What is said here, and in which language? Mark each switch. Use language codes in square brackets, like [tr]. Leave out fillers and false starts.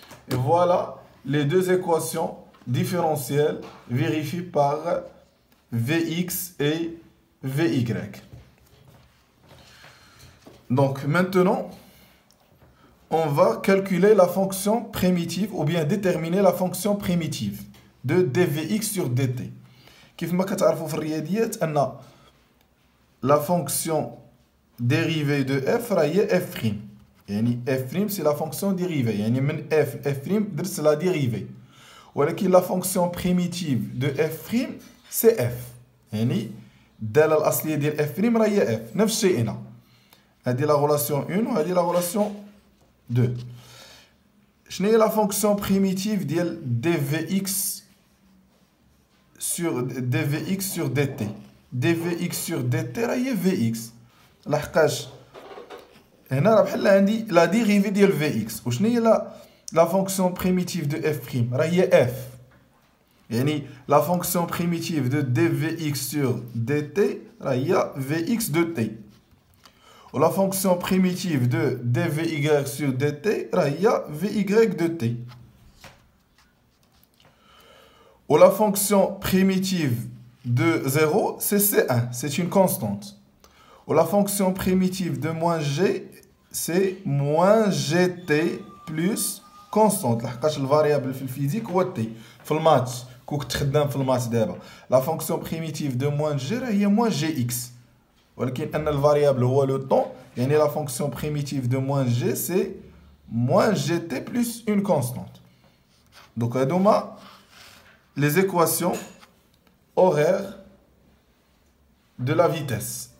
[fr] Et voilà les deux équations différentielles vérifiées par Vx et Vy. Donc maintenant, on va calculer la fonction primitive ou bien déterminer la fonction primitive de dVx sur dt. [ar] كيف ما كتعرفوا في الرياضيات أن [fr] la fonction dérivée de f [ar] هي f'. [fr] يعني f' c'est la fonction dérivée. [ar] يعني من [fr] f f' درت la dérivée. ولكن la fonction primitive de f' c'est f. [ar] يعني الدالة الأصلية ديال f' هي f. نفس الشيء هنا. [fr] هذه la relation 1 وهذه la relation 2. [ar] شنو هي [fr] la fonction primitive ديال dvx sur dt. dvx sur dt هي vx. [ar] لحقاش هنا راه بحال عندي لا ديريفي ديال vx. وشنو هي [fr] la fonction primitive de f' [ar] راه هي f. [fr] يعني la fonction primitive de dvx sur dt راه هي vx de t. و la fonction primitive de dvy sur dt راه هي vy de t. Ou la fonction primitive de 0, c'est C1, c'est une constante. Ou la fonction primitive de moins g, c'est moins gt plus constante. [ar] لحقاش الفاريابل في الفيزيك هو t. في الماتش كون كنت خدام في الماتش دابا. [fr] La fonction primitive de moins g هي moins gx. [ar] ولكن أن الفاريابل هو [fr] le temps, يعني la fonction primitive de moins g, c'est moins gt plus une constante. Donc, [ar] هادوما [fr] les équations horaires de la vitesse.